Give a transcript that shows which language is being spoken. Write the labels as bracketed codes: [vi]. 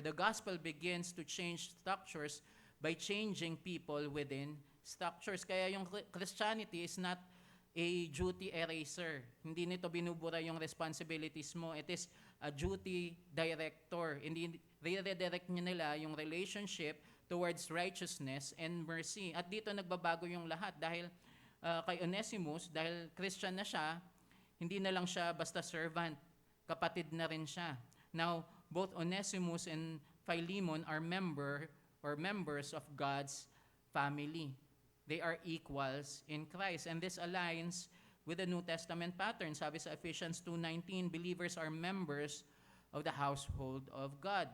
[en] The gospel begins to change structures by changing people within structures. [tl] Kaya yung [en] Christianity is not a duty eraser. [tl] Hindi nito binubura yung responsibilities mo. [en] It is a duty director. [tl] Hindi redirect nila yung relationship towards righteousness and mercy. At dito nagbabago yung lahat dahil kay Onesimus, dahil Christian na siya, hindi na lang siya basta servant, kapatid na rin siya. [en] Now, both Onesimus and Philemon are members of God's family. They are equals in Christ. And this aligns with the New Testament pattern. [tl] Sabi sa [en] Ephesians 2:19, believers are members of the household of God.